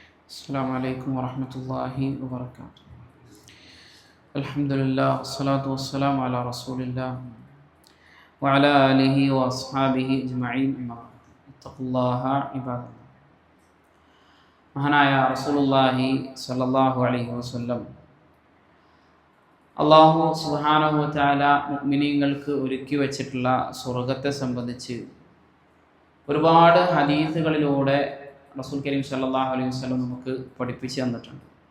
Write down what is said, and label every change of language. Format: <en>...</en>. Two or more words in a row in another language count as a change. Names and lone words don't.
<ar>السلام عليكم ورحمة الله وبركاته. الحمد لله والصلاة والسلام على رسول الله وعلى آله وأصحابه أجمعين. اتقوا الله عباد الله.</ar> <ml>മഹാനായ</ml> <ar>رسول الله صلى الله عليه وسلم الله سبحانه وتعالى</ar> <ml>മുഅ്മിനീങ്ങൾക്ക് ഒരുക്കി വച്ചിട്ടുള്ള സ്വർഗ്ഗത്തെ സംബന്ധിച്ച് ഒരുപാട് ഹദീസുകളിലൂടെ</ml> <ar>رسول كريم صلى الله عليه وسلم</ar> <ml>നമുക്ക് പഠിപ്പിച്ചു തന്നിട്ടുണ്ട്.</ml>